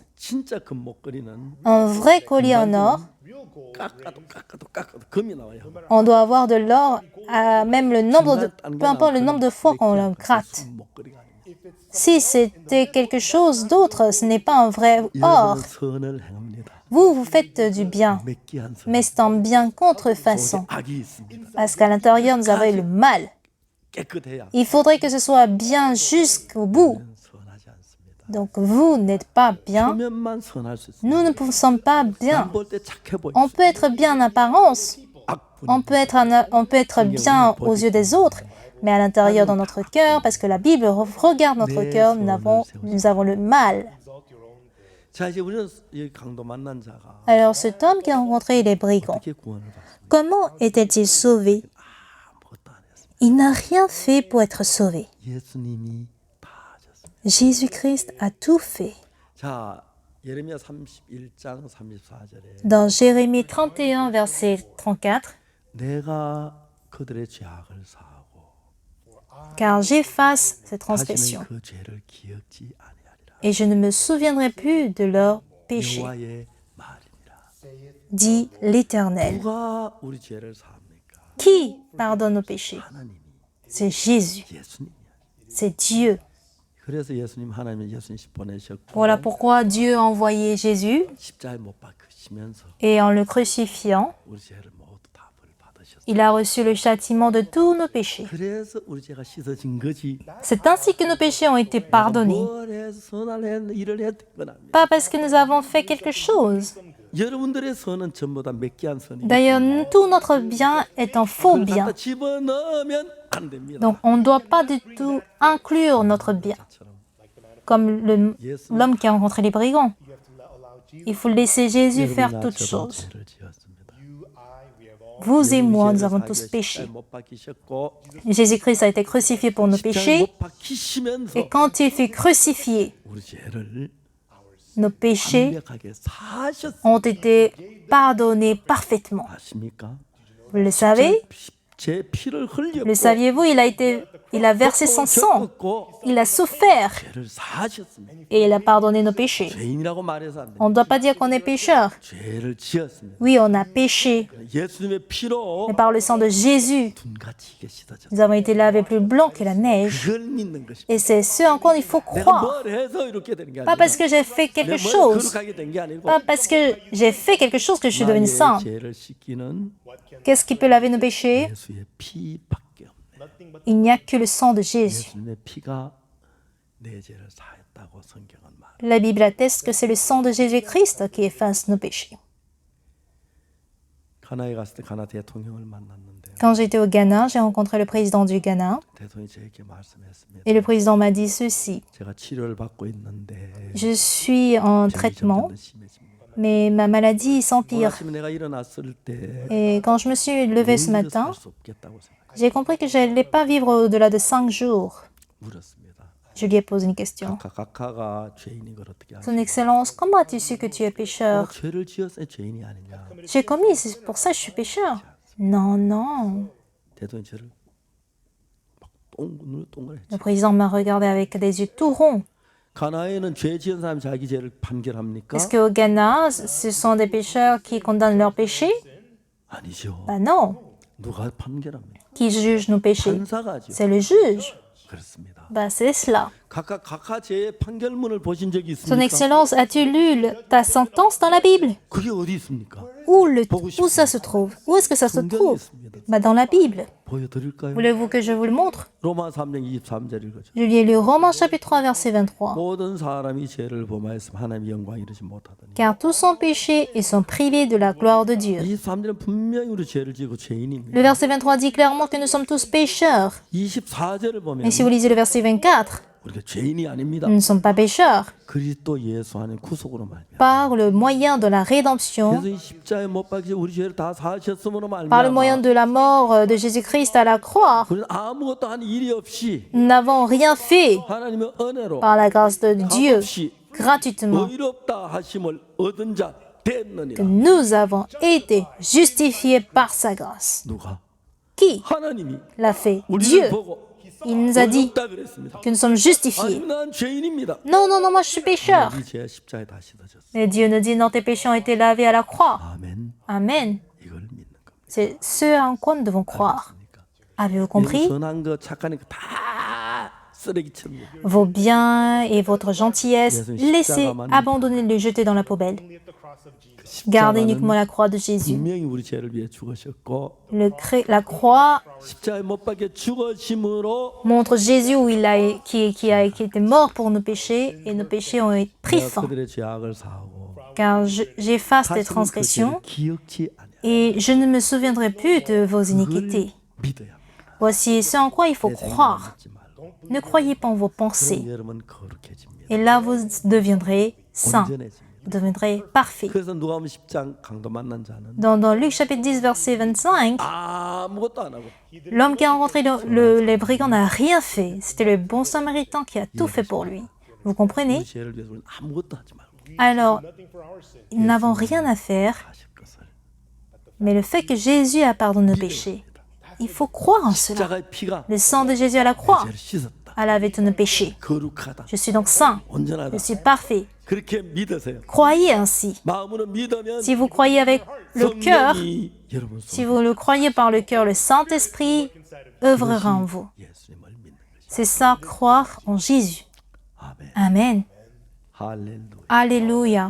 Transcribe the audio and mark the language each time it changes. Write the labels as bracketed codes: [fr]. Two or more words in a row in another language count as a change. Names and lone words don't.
[fr] Un vrai collier en or, on doit avoir de l'or à même peu importe le nombre de fois qu'on le gratte. Si c'était quelque chose d'autre, ce n'est pas un vrai or. Vous, vous faites du bien, [ko] 맺기한 선 [fr] mais c'est en bien contrefaçon, [ko] 속에 악이 있습니다. [fr] parce qu'à l'intérieur, nous avons le mal. [ko] 깨끗해야 [fr] Il faudrait que ce soit bien jusqu'au bout. [ko] 선하지 않습니다. [fr] Donc, vous n'êtes pas bien. [ko] 표면만 선할 수 있습니다. [fr] Nous ne sommes pas bien. [ko] 볼 때 착해 보이. [fr] On peut être bien en apparence. [ko] 악분이 [fr] On peut être bien aux yeux des autres, mais à l'intérieur dans notre cœur, parce que la Bible regarde notre cœur, nous avons le mal. [ko] 자, 이제 우리는 이 강도 만난 자가 [fr] Alors cet homme qui a rencontré les brigands, [ko] 어떻게 구원을 받습니까? [fr] comment était-il sauvé? [ko] 아무것도 안 했습니다. [fr] Il n'a rien fait pour être sauvé. [ko] 예수님이 다 하셨습니다. [fr] Jésus-Christ a tout fait. [ko] 자, 예레미야 31장 34절에 [fr] Dans Jérémie 31, verset 34, [ko] 내가 그들의 죄악을 사하고 [fr] car j'efface ces [ko] 다시는 [fr] transgressions [ko] 그 죄를 기억지 아니하리라. [fr] et je ne me souviendrai plus de leurs péchés, [ko] 여호와의 말이니라. [fr] dit l'Éternel. [ko] 누가 우리 죄를 사합니까? [fr] Qui pardonne nos péchés? [ko] 하나님이, [fr] C'est Jésus, [ko] 예수님이야. [fr] c'est Dieu. [ko] 그래서 예수님 하나님이 예수님 보내셨고 [fr] Voilà pourquoi Dieu a envoyé Jésus [ko] 십자가에 못 박히시면서 [fr] et en le crucifiant, [ko] 우리 죄를 모두 다 벌 받으셨어요. [fr] il a reçu le châtiment de tous nos péchés. [ko] 그래서 우리 죄가 씻어진 거지. [fr] C'est ainsi que nos péchés ont été pardonnés, [ko] 뭘 해서 선할 일을 했던 건 아니에요. [fr] pas parce que nous avons fait quelque chose. [ko] 여러분들의 선은 전부 다 맺기한 선이에요. [fr] D'ailleurs, tout notre bien est un faux [ko] 그걸 [fr] bien. [ko] 갖다 집어넣으면 안 됩니다. [fr] Donc, on ne doit pas du tout inclure notre bien, comme l'homme qui a rencontré les brigands. Il faut laisser Jésus faire [ko] 여러분이나 [fr] toutes [ko] 저도 [fr] choses. [ko] 죄를 지었습니다. [fr] Vous et moi, nous [ko] 죄를 [fr] avons [ko] 사기 [fr] tous [ko] 위해 [fr] péché. [ko] 십자가에 못 박히셨고 [fr] Jésus-Christ a été crucifié pour nos [ko] 십자가에 [fr] péchés. [ko] 못 박히시면서 [fr] Et quand il fut crucifié, [ko] 우리 죄를 [fr] nos péchés [ko] 완벽하게 사셨습니다. [fr] ont été pardonnés parfaitement. [ko] 아십니까? [fr] Vous le savez? [ko] 제 피를 흘렸고 [fr] Le saviez-vous? Il a versé son sang. [ko] 겪었고 [fr] Il a souffert [ko] 죄를 사셨습니다. [fr] et il a pardonné nos péchés. [ko] 죄인이라고 말해서 안 됩니다. [fr] On ne doit pas dire qu'on est pécheur. [ko] 죄를 지었습니다. [fr] Oui, on a péché, [ko] 예수님의 피로 [fr] mais par le sang de Jésus, [ko] 눈같이 이게 씻어졌어요. [fr] nous avons été lavés plus blancs que la neige. [ko] 그걸 믿는 것입니다. [fr] Et c'est ce en quoi il faut [ko] 내가 [fr] croire. [ko] 뭘 해서 이렇게 되는 게 [fr] Pas [ko] 아니라 [fr] parce que j'ai fait quelque [ko] 내 머리 [fr] chose, [ko] 거룩하게 된 게 아니고 [fr] pas parce que j'ai fait quelque chose que je suis devenu [ko] 나의 [fr] saint. [ko] 죄를 씻기는 [fr] Qu'est-ce qui peut laver nos péchés? [ko] 예수의 피밖에 없네. [fr] Il n'y a que le sang de Jésus. [ko] 예수님의 피가 내 죄를 사했다고 성경은 말. [fr] La Bible atteste que c'est le sang de Jésus-Christ qui efface nos péchés. [ko] 가나에 갔을 때 가나 대통령을 만났는데 [fr] Quand j'étais au Ghana, j'ai rencontré le président du Ghana [ko] 대통령이 저에게 말씀했습니다. [fr] et le président m'a dit ceci. [ko] 제가 치료를 받고 있는데 [fr] Je suis en [ko] 병이 [fr] traitement, [ko] 점점 더 심해집니다. [fr] mais ma maladie [ko] 오늘 [fr] s'empire. [ko] 아침에 내가 일어났을 때 [fr] Et quand je me suis levée ce matin, [ko] 수 없겠다고 생각해 [fr] j'ai compris que je n'allais pas vivre au-delà de 5 jours. [ko] 물었습니다. [fr] Je lui ai posé une question. [ko] 각하가 죄인인 걸 어떻게 알아? [fr] Son Excellence, comment as-tu su que tu es pécheur? [ko] 죄를 지었어야 죄인이 아니냐? [fr] J'ai commis, c'est pour ça que je suis pécheur. Non, non. [ko] 대통령 저를 막 눈을 동그랗게 [fr] Le président m'a regardé avec des yeux tout ronds. [ko] 가나에는 죄 지은 사람이 자기 죄를 판결합니까? [fr] Est-ce qu'au Ghana, ce sont des pécheurs qui condamnent leurs péchés? [ko] 아니죠. [fr] Ben non. [ko] 누가 판결합니까? [fr] Qui juge nos péchés? [ko] 판사가죠. [fr] C'est le juge. [ko] 그렇습니다. [fr] Ben c'est cela. [ko] 각하 죄의 판결문을 보신 적이 [fr] Son [ko] 있습니까? [fr] Excellence, as-tu lu ta sentence dans la Bible? [ko] 그게 어디 있습니까? [fr] Où ça se trouve? Où est-ce que ça se [ko] 성경에 [fr] trouve? [ko] 있습니다. [fr] Ben dans la Bible. [ko] 보여드릴까요? [fr] Voulez-vous que je vous le montre? [ko] 로마 3장 23절 읽어줘. [fr] Je lui ai lu Romains chapitre 3 verset 23. [ko] 모든 사람이 죄를 범하였으면 하나님의 영광 이루지 못하더니. [fr] Car tous sont péchés et sont privés de la gloire de Dieu. [ko] 23절은 분명히 우리 죄를 지고 죄인입니다. [fr] Le verset 23 dit clairement que nous sommes tous pécheurs. [ko] 24절을 보면 [fr] Et si vous lisez le verset 24, [ko] 우리가 죄인이 아닙니다. [fr] nous ne sommes pas pécheurs. [ko] 그리스도 예수 안에 구속으로 말미암아. [fr] Par le moyen de la rédemption, [ko] 그래서 이 십자가에 못 박혀 우리 죄를 다 사하셨음으로 [fr] par le moyen [ko] 말미암아. [fr] de la mort de Jésus-Christ à la croix, [ko] 우리는 아무것도 한 일이 없이 [fr] nous n'avons rien fait [ko] 하나님의 은혜로 [fr] par la grâce de Dieu, [ko] 값없이 [fr] gratuitement. [ko] 의롭다 하심을 얻은 자 됐느니라. [fr] Nous avons été justifiés par sa grâce. [ko] 누가? [fr] Qui [ko] 하나님이 [fr] l'a fait? [ko] 우리를 [fr] Dieu. [ko] 보고 [fr] Il nous a dit [ko] 의롭다 그랬습니다. [fr] que nous sommes justifiés. [ko] 아니면 난 죄인입니다. [fr] Non, non, non, moi je suis pécheur. [ko] 이 죄 십자가에 다 씻어졌어. [fr] Mais Dieu nous dit, non, tes péchés ont été lavés à la croix. [ko] 아멘. [fr] Amen. [ko] 이걸 믿는 겁니다. [fr] C'est ce en quoi nous devons croire. [ko] 그러니까 [fr] Avez-vous compris? [ko] 선한 거 착한 거 다 쓰레기처럼 [fr] vos biens et votre gentillesse, laissez, abandonnez, les jeter dans la poubelle. Gardez uniquement la croix de Jésus. [ko] 분명히 우리 죄를 위해 죽으셨고 [fr] La croix [ko] 십자가에 못 박혀 죽으심으로 [fr] montre Jésus où qui était mort pour nos péchés et nos péchés ont été pris [ko] 내가 [fr] fin. [ko] 그들의 죄악을 사하고 [fr] Car j'efface tes [ko] 다시는 그 죄를 [fr] transgressions [ko] 기억지 아니하라. [fr] et je ne me souviendrai plus de vos iniquités. [ko] 믿어야 합니다. [fr] Voici ce en quoi il faut [ko] 내 생각 [fr] croire. [ko] 믿지 말고. [fr] Ne croyez pas en vos [ko] 그럼 [fr] pensées. [ko] 여러분 거룩해집니다. [fr] Et là, vous deviendrez saints. [ko] 온전해집니다. [fr] Vous deviendrez parfaits. [ko] 그래서 누가복음 10장 강도 만난 자는 [fr] Dans Luc chapitre 10, verset 25, [ko] 아무것도 안 하고 [fr] l'homme qui a rencontré les brigands n'a rien fait. C'était le bon samaritain qui a tout fait pour lui. Vous comprenez? [ko] 우리 죄를 위해서 우리는 아무것도 하지 말고 [fr] Alors, nous n'avons rien à faire, [ko] 하실 것을 [fr] mais le fait que Jésus a pardonné nos péchés, il faut croire en cela. [ko] 십자가의 피가 [fr] Le sang de Jésus à la croix [ko] 죄를 씻었다. [fr] a lavé tous nos péchés. [ko] 거룩하다. [fr] Je suis donc saint. [ko] 온전하다. [fr] Je suis parfait. [ko] 그렇게 믿으세요. [fr] Croyez ainsi. [ko] 마음으로 믿으면 [fr] Si vous croyez avec le cœur, [ko] 성령이 여러분 [fr] si [ko] 속에 [fr] vous le croyez par le cœur, le Saint-Esprit œuvrera en vous. [ko] 예수님을 믿는 것이. [fr] C'est ça, croire en Jésus. [ko] 아멘. [fr] Amen. [ko] 할렐루야. [fr] Alléluia.